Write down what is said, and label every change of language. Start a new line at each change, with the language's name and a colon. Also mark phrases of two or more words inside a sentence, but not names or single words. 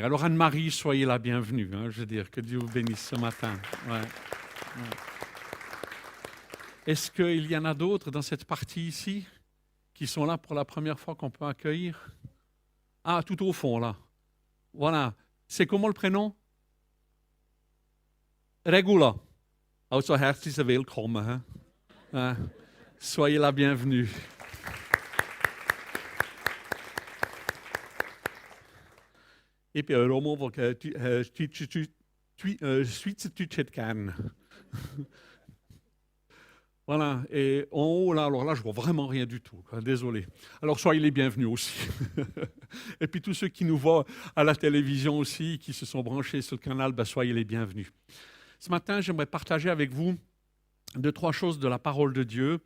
French: Alors Anne-Marie, soyez la bienvenue. Je veux dire, que Dieu vous bénisse ce matin. Ouais. Est-ce qu'il y en a d'autres dans cette partie ici qui sont là pour la première fois qu'on peut accueillir? Ah, tout au fond, là. Voilà. C'est comment le prénom? Regula.
German: Also herzlich willkommen.
French: Soyez la bienvenue.
German: Ich bin ein Romo, der Schweizerdeutsch hat gern.
French: Voilà, et en haut, là, alors là, je vois vraiment rien du tout. Désolé. Alors, soyez les bienvenus aussi. Et puis, tous ceux qui nous voient à la télévision aussi, qui se sont branchés sur le canal, ben, soyez les bienvenus. Ce matin, j'aimerais partager avec vous 2-3 choses de la parole de Dieu.